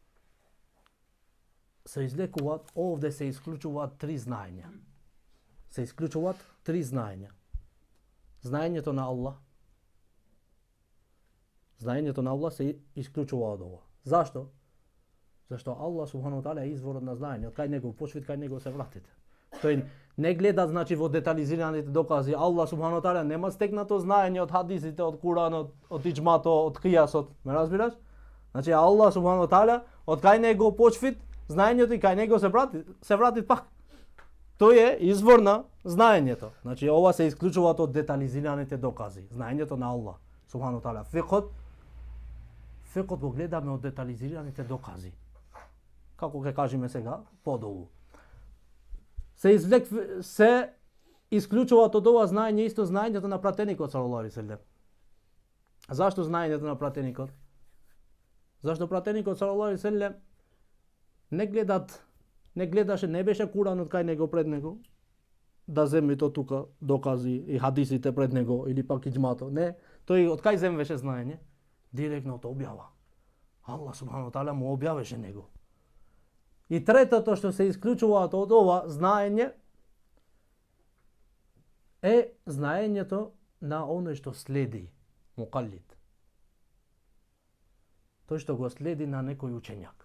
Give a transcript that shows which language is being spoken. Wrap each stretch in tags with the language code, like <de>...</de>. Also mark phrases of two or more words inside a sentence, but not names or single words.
<mk>Се извлекуваат, овде се исклучуваат три знаења. Се исклучуваат три знаења. Знаењето на Аллах. Знаењето на Аллах се исклучува од ова. Зашто? Зашто</mk> <ar>الله سبحانه وتعالى</ar> <mk>е изворот на знаење. Од кај него почвите, кај него се вратите. Тој не гледа значи во детализираните докази.</mk> <ar>الله سبحانه وتعالى</ar> <mk>нема стекнато знаење од хадисите, од Куранот, од иџмато, од кијасот. Ме разбираш? Значи</mk> <ar>الله سبحانه وتعالى</ar> <mk>од кај него почвит знаењето и кај него се врати пак. Тој е извор на знаењето. Значи ова се исклучуваат од детализираните докази. Знаењето на</mk> <ar>الله سبحانه وتعالى.</ar> <mk>Фикот го гледаме од детализираните докази. Како ќе кажеме сега подолу. Се исклучуваат од ова знаење исто знаењето на пратеникот</mk> <ar>صلى الله عليه وسلم.</ar> <mk>Зашто знаењето на пратеникот? Зашто пратеникот</mk> <ar>صلى الله عليه وسلم</ar> <mk>не гледаше, не беше Куранот кај него пред него, да земе то тука докази и хадисите пред него или пак иџмато. Не, тој од кај земеше знаење? Директно од објава.</mk> <ar>الله سبحانه وتعالى</ar> <mk>му објавеше него. И третото што се исклучуваат од ова знаење е знаењето на оној што следи, мукаллид. Тој што го следи на некој учењак.</mk>